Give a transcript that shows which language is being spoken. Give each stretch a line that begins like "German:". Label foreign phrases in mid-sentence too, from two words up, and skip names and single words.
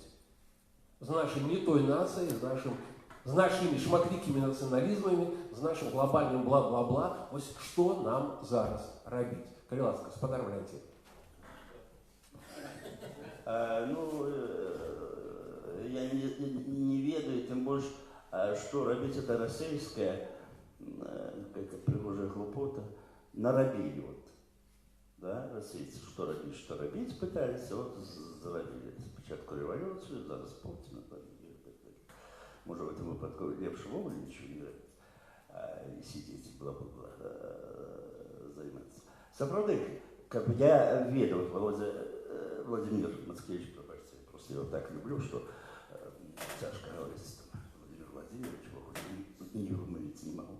Belarusian: З нашай не той нацыяй, з нашымі шматлікімі нацыяналізмамі, з нашым глобальным бла-бла-бла, што нам зараз рабіць? Калі ласка, спадар Валянцін. Я не ведаю,
Russian: тем больше, что робить это расейская, какая-то пригожая глупота, наробили да, расейцы, что робить пытались, заробили спочатку революцию, зараз Путина, может в этом выпадку лепше вовремя ничего не робить, сидеть, бла-бла-бла, заниматься. Сапраўды, как бы я ведал, Владимир Мацкевич, просто я его так люблю, что тяжко говорить с Владимиром Владимировичем, не вымолить не могу.